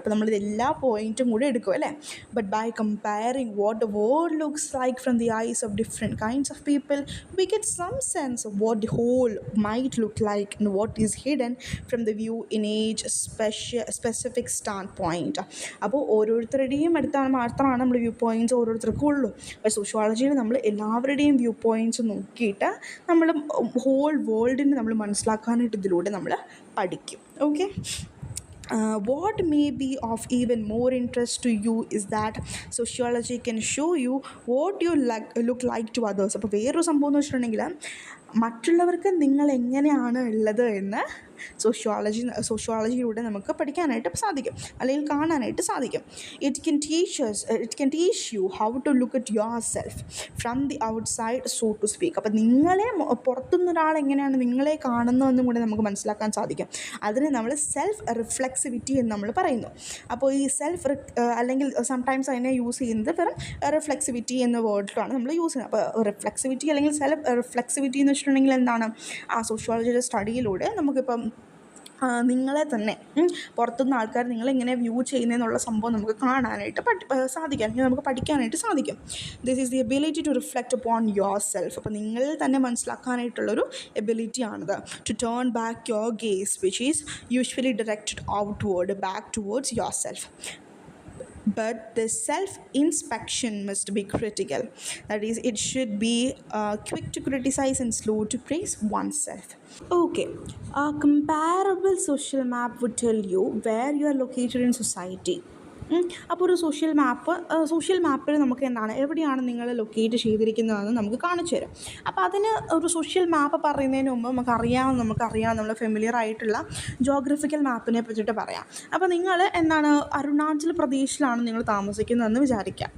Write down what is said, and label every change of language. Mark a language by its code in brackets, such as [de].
[ml] അപ്പോൾ നമ്മളിത് എല്ലാ പോയിൻറ്റും കൂടെ എടുക്കും അല്ലേ. [en] But by comparing what the world looks like from the eyes of different kinds of people we get some sense of what the whole might look like and what is hidden from the view in each specific standpoint. [ml] അപ്പോൾ ഓരോരുത്തരുടെയും അടുത്താണ് മാത്രമാണ് നമ്മൾ view points ഓരോരുത്തർക്കും ഉള്ളൂ. അപ്പോൾ സോഷ്യോളജിയിൽ നമ്മൾ എല്ലാവരുടെയും വ്യൂ പോയിൻറ്റ്സ് നോക്കിയിട്ട് നമ്മൾ ഹോൾ വേൾഡിനെ നമ്മൾ മനസ്സിലാക്കാനായിട്ട് ഇതിലൂടെ നമ്മൾ പഠിക്കും. [en] Okay. What may be of even more interest to you is that sociology can show you what you look like to others. [ml] അപ്പോൾ വേറൊരു സംഭവം എന്ന് വെച്ചിട്ടുണ്ടെങ്കിൽ മറ്റുള്ളവർക്ക് നിങ്ങൾ എങ്ങനെയാണ് ഉള്ളത് എന്ന് സോഷ്യോളജിയിലൂടെ നമുക്ക് പഠിക്കാനായിട്ട് സാധിക്കും, അല്ലെങ്കിൽ കാണാനായിട്ട് സാധിക്കും. [en] It can teach you how to look at yourself from the outside, so to speak. [ml] അപ്പോൾ നിങ്ങളെ പുറത്തുനിന്ന് ഒരാൾ എങ്ങനെയാണ് നിങ്ങളെ കാണുന്നതെന്നും കൂടെ നമുക്ക് മനസ്സിലാക്കാൻ സാധിക്കും. അതിന് നമ്മൾ സെൽഫ് റിഫ്ലെക്സിവിറ്റി എന്ന് നമ്മൾ പറയുന്നു. അപ്പോൾ ഈ അല്ലെങ്കിൽ സംടൈംസ് അതിനെ യൂസ് ചെയ്യുന്നത് വെറും റിഫ്ലെക്സിവിറ്റി എന്ന വേർഡിലാണ് നമ്മൾ യൂസ് ചെയ്യുന്നത്. അപ്പോൾ റിഫ്ലെക്സിവിറ്റി അല്ലെങ്കിൽ സെൽഫ് റിഫ്ലെക്സിവിറ്റി എന്ന് വെച്ചിട്ടുണ്ടെങ്കിൽ എന്താണ്, ആ സോഷ്യോളജിയുടെ സ്റ്റഡിയിലൂടെ നമുക്കിപ്പം നിങ്ങളെ തന്നെ പുറത്തുനിന്ന് ആൾക്കാർ നിങ്ങളെങ്ങനെ വ്യൂ ചെയ്യുന്നതെന്നുള്ള സംഭവം നമുക്ക് കാണാനായിട്ട് സാധിക്കും, അല്ലെങ്കിൽ നമുക്ക് പഠിക്കാനായിട്ട് സാധിക്കും. [en] This is the ability to reflect upon yourself. [ml] അപ്പോൾ നിങ്ങളിൽ തന്നെ മനസ്സിലാക്കാനായിട്ടുള്ളൊരു എബിലിറ്റിയാണിത്. [en] To turn back your gaze which is usually directed outward back towards yourself. But the self-inspection must be critical. That is, it should be quick to criticize and slow to praise oneself. Okay, a comparable social map would tell you where you are located in society. [ml] അപ്പോൾ ഒരു social മാപ്പിൽ നമുക്ക് എന്താണ്, എവിടെയാണ് നിങ്ങൾ locate ചെയ്തിരിക്കുന്നതെന്ന് നമുക്ക് കാണിച്ചു തരും. അപ്പോൾ അതിന് ഒരു സോഷ്യൽ മാപ്പ് പറയുന്നതിന് മുമ്പ് നമുക്കറിയാം നമ്മൾ ഫെമിലിയർ ആയിട്ടുള്ള ജോഗ്രഫിക്കൽ മാപ്പിനെ പറ്റിയിട്ട് പറയാം. അപ്പോൾ നിങ്ങൾ എന്താണ്, അരുണാചൽ പ്രദേശിലാണ് നിങ്ങൾ താമസിക്കുന്നതെന്ന് വിചാരിക്കുക.